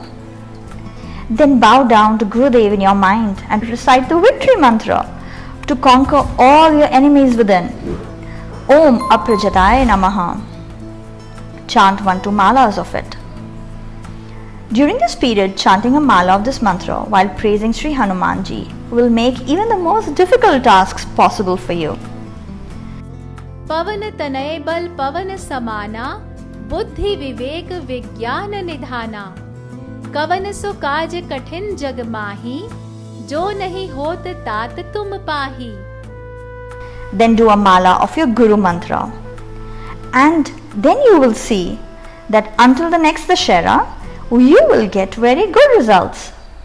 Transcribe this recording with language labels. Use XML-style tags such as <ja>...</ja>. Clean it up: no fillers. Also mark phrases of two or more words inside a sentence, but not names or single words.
<en>Then bow down to Gurudev in your mind and recite the victory mantra to conquer all your enemies within.</en> <sa>ॐ अप्राजताय नमः.</sa> <en>Chant 1-2 malas of it. During this period, chanting a mala of this mantra while praising Sri Hanumanji will make even the most difficult tasks possible for you.</en> <awa>पवन तनय बल पवन समाना, बुद्धि विवेक विज्ञान निधाना, कवन सो काज कठिन जग माही, जो नहीं होत तात तुम पाही.</awa> <en>Then do a mala of your Guru mantra, and then you will see that until the next Dussehra, you will get very good results.</en>